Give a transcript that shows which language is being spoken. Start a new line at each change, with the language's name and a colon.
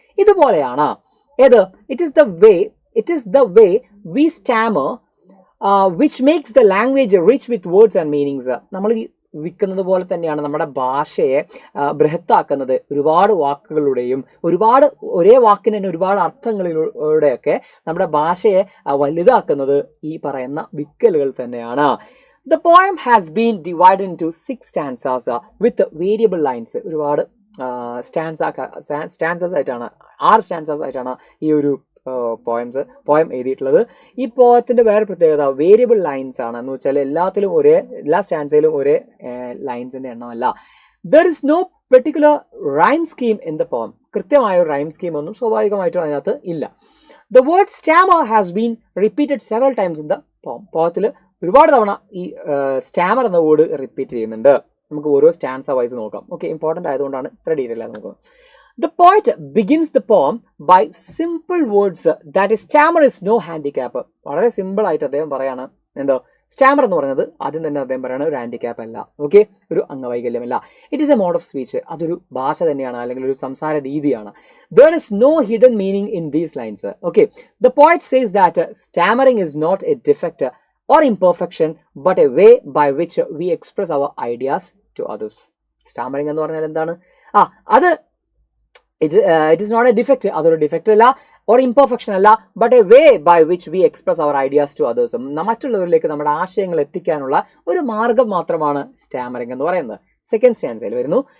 Malayalam: ഇതുപോലെയാണ് ഏത്,
English: It is the way we stammer which makes the language rich with words and meanings.
Malayalam: നമ്മൾ വിൽക്കുന്നത് പോലെ തന്നെയാണ് നമ്മുടെ ഭാഷയെ ബൃഹത്താക്കുന്നത്. ഒരുപാട് വാക്കുകളുടെയും ഒരുപാട് ഒരേ വാക്കിന് തന്നെ ഒരുപാട് അർത്ഥങ്ങളിലൂടെയൊക്കെ നമ്മുടെ ഭാഷയെ വലുതാക്കുന്നത് ഈ പറയുന്ന വിക്കലുകൾ തന്നെയാണ്.
English: The poem has been divided into 6 stanzas with variable lines.
Malayalam: ഒരുപാട് സ്റ്റാൻസസ് ആയിട്ടാണ്, 6 സ്റ്റാൻസസ് ആയിട്ടാണ് ഈ ഒരു പോയം എഴുതിയിട്ടുള്ളത്. ഈ പോയത്തിൻ്റെ വേറെ പ്രത്യേകത വേരിയബിൾ ലൈൻസ് ആണ്. എന്ന് വെച്ചാൽ എല്ലാ സ്റ്റാൻസയിലും ഒരേ ലൈൻസിൻ്റെ എണ്ണമല്ല.
English: There is no particular rhyme scheme in the poem.
Malayalam: കൃത്യമായ ഒരു റൈം സ്കീം ഒന്നും സ്വാഭാവികമായിട്ടും അതിനകത്ത് ഇല്ല. The word Starmer has been repeated several times in the poem. പോയത്തിൽ ഒരുപാട് തവണ ഈ സ്റ്റാമർ എന്ന വേർഡ് റിപ്പീറ്റ് ചെയ്യുന്നുണ്ട്. നമുക്ക് ഓരോ സ്റ്റാൻസ വൈസ് നോക്കാം. ഓക്കെ, ഇമ്പോർട്ടൻ്റ് ആയതുകൊണ്ടാണ് ഇത്ര ഡീറ്റെയിൽ ആയി നോക്കുന്നത്.
English: The poet begins the poem by simple words that stammer is no handicap.
Malayalam: വളരെ സിമ്പിൾ ആയിട്ട് അദ്ദേഹം പറയാണ് എന്തോ സ്റ്റാമർ എന്ന് പറയുന്നത് ആദ്യം തന്നെ അദ്ദേഹം പറയാണ് ഒരു ഹാൻഡിക്യാപ്പ് അല്ല, ഓക്കെ, ഒരു അംഗവൈകല്യമല്ല.
English: it is a mode of speech,
Malayalam: അതൊരു ഭാഷ തന്നെയാണ്, അല്ലെങ്കിൽ ഒരു സംസാര രീതിയാണ്.
English: There is no hidden meaning in these lines. Okay, the poet says that stammering is not a defect or imperfection but a way by which we express our ideas to others.
Malayalam: Stammering എന്ന് പറഞ്ഞാൽ എന്താണ്, അത്
English: it is not a defect,
Malayalam: അതൊരു defect അല്ല,
English: Or imperfection അല്ല, but a way by which we express our ideas to others.
Malayalam: മറ്റുള്ളവരിലേക്ക് നമ്മുടെ ആശയങ്ങൾ എത്തിക്കാനുള്ള ഒരു മാർഗം മാത്രമാണ് സ്റ്റാമറിങ് എന്ന് പറയുന്നത്. സെക്കൻഡ് സ്റ്റാൻസയിൽ വരുന്നു.